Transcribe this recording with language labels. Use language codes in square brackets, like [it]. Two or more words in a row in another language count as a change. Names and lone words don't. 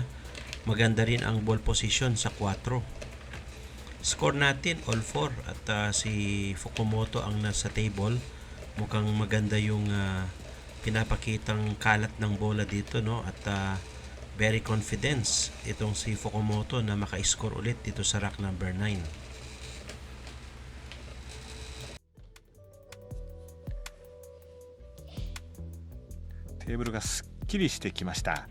[tl] Maganda rin ang [en] ball position [tl] sa 4. Score natin all 4 at si Fukumoto ang nasa table. Mukhang maganda yung pinapakitang kalat ng bola dito, no? At [en] very confidence [tl] itong si Fukumoto na maka-score ulit dito sa [en] rack number [tl] 9. [ja] テーブルがすっきりしてきました。